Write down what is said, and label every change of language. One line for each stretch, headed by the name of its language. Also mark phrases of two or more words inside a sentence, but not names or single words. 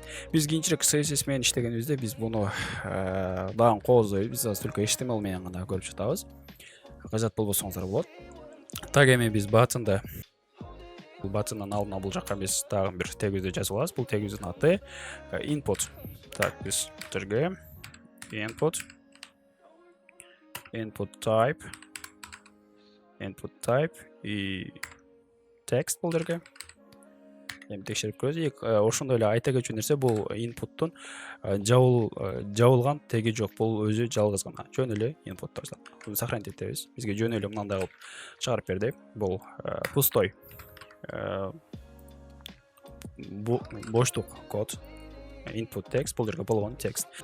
Kyrgyz: Биз кийинчерээк CSS менен иштегенибизде биз буну дагы кооздойбуз. Биз азыр только HTML менен гана көрүп жатабыз. Кажат болбосоңуздар болот. Так, эми биз buttonда бул buttonдан алдына бул жака биз дагы бир тегибизди жазып алабыз. Бул тегибиздин аты input. Так, биз жерге
English: input type
Kyrgyz: и text бул жерге. Эми текшерип көрөбүз. Ошондой эле айта кетчү нерсе, бул inputtун жабылган теги жок. Бул өзү жалгыз гана. Жөн эле input жазат. Буну сохранить этебиз. Бизге жөн эле мындай кылып чыгарып берди. Бул пустой боштук код,
English: input text,
Kyrgyz: бул жерге болгон текст.